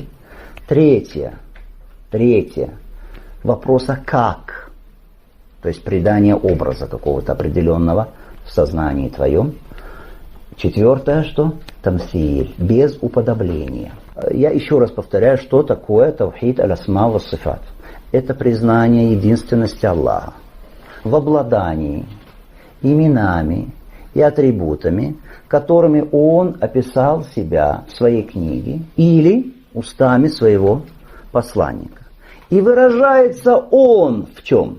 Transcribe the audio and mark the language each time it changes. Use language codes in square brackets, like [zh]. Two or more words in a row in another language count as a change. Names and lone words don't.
[ru] Третье, вопроса как, то есть придание образа какого-то определенного в сознании твоем. Четвертое, что? Тамсиль, без уподобления. Я еще раз повторяю, что такое [ar] توحيد الأسماء والصفات. [ru] Это признание единственности Аллаха в обладании именами и атрибутами, которыми Он описал себя в своей книге или устами своего посланника. И выражается Он в чем?